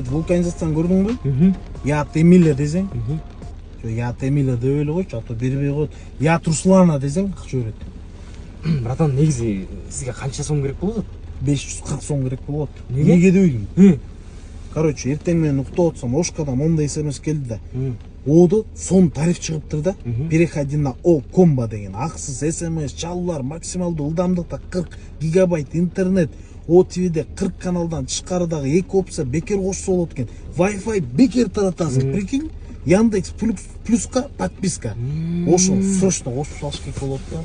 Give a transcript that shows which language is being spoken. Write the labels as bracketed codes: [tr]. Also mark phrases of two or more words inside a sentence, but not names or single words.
[ky] вулканизацияны көрдүңбү? Ят Эмилия десең, Ят Эмилия деп эле койчу, а то бербей коет. Ят Руслана десең акча берет. Братан, негизи сизге канча сом керек болот? 540 сом керек болот. Неге? Неге дебейм? Короче, эртең менен уктап атсам, Ошкадан мондай СМС келди да. Оду сон тариф чыгыптыр да. [ru] Переходи на О комбо деген. [ky] Аксыз СМС, чалуулар, максималдуу ылдамдыкта 40 гигабайт интернет. О ТВде 40 каналдан тышкарыдагы 2 опция бекер кошсо болот экен. Wi-Fi бекер таратасың. Прикинь? Яндекс плюска подписка. Ошо срочно кошуп салыш керек болот да.